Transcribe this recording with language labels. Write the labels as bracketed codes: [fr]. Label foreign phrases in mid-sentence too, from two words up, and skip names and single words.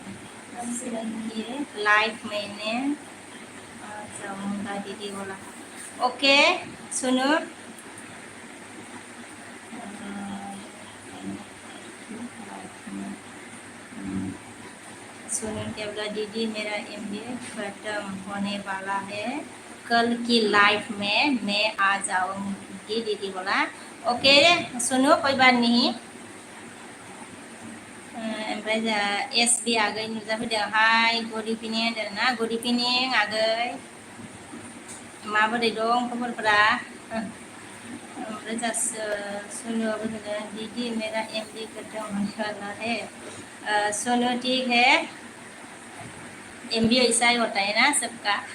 [hi] लाइव मैंने जाऊंगा दीदी बोला ओके सुनो सुनो क्या बोला दीदी मेरा एमबी खत्म होने वाला है कल की लाइफ में मैं आ जाऊंगी दीदी बोला ओके सुनो कोई बात नहीं [brx] ओमफ्राय जा एसबि आगै नुजाफैदों हाय [en] good evening [brx] होनदों ना [en] good evening [brx] आगै माबोरै दं खबरफोरा ओमफ्राय जा सुनुआबो होनदों [hi] दीदी मेरा एमबि खत्म होने वाला है सुनु ठीक है एमबी ऐसा ही होता है ना सबका